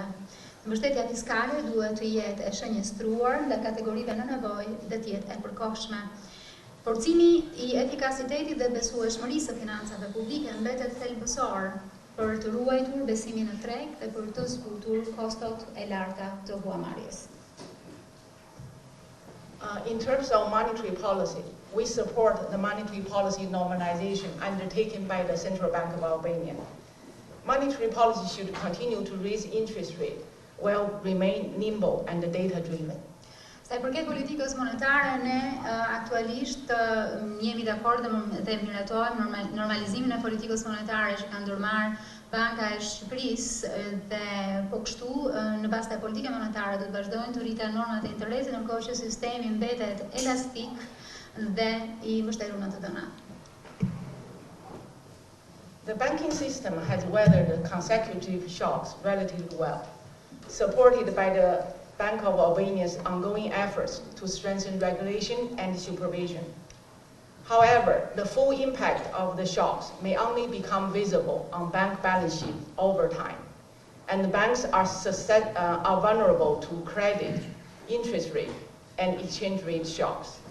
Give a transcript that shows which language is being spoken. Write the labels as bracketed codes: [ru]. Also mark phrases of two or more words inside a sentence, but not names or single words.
[sq] Mbështetja fiskale duhet të jetë e shënjestruar nga kategorive në nevojë dhe të jetë e përkohshme. Forcimi I efikasitetit dhe besueshmërisë së financave publike mbetet thelbësor për të ruajtur besimin në treg dhe për të zbutur kostot e larta të huamarrjes. [en] In terms of monetary policy, we support the monetary policy normalization undertaken by the Central Bank of Albania. Monetary policy should continue to raise interest rate while remain nimble and data-driven. [sq] Sa I përket politikës monetare, ne aktualisht jemi dakord dhe miratojmë normalizimin e politikës monetare që ka ndërmarrë Banka e Shqipërisë dhe po kështu në bazë të politikës monetare do të vazhdojnë të rriten normat e interesit ndërkohë që sistemi mbetet elastik dhe I mbështetur në të dhëna. [en] The banking system has weathered consecutive shocks relatively well, supported by the Bank of Albania's ongoing efforts to strengthen regulation and supervision. However, the full impact of the shocks may only become visible on bank balance sheet over time, and the banks are vulnerable to credit, interest rate, and exchange rate shocks.